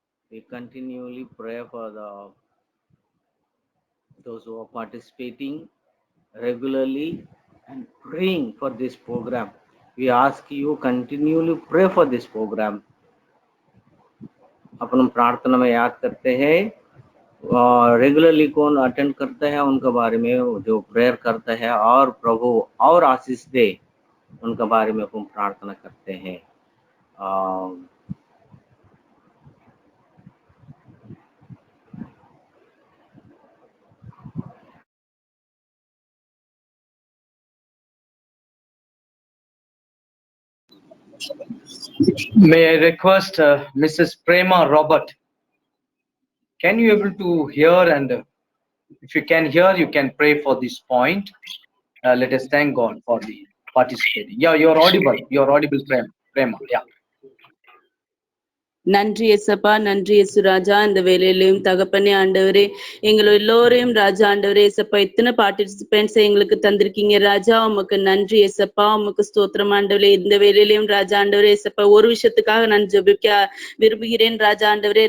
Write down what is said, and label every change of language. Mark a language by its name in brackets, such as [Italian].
[English] We continually pray for those who are participating regularly and praying for this program. We ask you continually pray for this program. [Hindi] अपन प्रार्थना में याद करते हैं और regularly कौन attend करता है उनके बारे में जो प्रेयर करता है और प्रभु और आशीष दे उनके बारे में हम प्रार्थना करते हैं। [English] May I request Mrs. Prema Robert? Can you able to hear, and if you can hear, you can pray for this point. Let us thank God for the participating. Yeah, you're audible. You're audible, Prema. Yeah. [Tamil] நன்றி எசப்பா, நன்றி S ராஜா. இந்த வேலையிலையும் தகப்பனே ஆண்டவரே, எங்களை எல்லோரையும் ராஜா ஆண்டவரே எசப்பா, இத்தனை பார்ட்டிசிபென்ட்ஸ் எங்களுக்கு தந்திருக்கீங்க ராஜா. உமக்கு நன்றி எசப்பா, உமக்கு ஸ்தோத்திரம் ஆண்டவரே. இந்த வேலையிலையும் ராஜா ஆண்டவரே எசப்பா, ஒரு விஷயத்துக்காக நான் ஜெபிக்க விரும்புகிறேன் ராஜா ஆண்டவரே.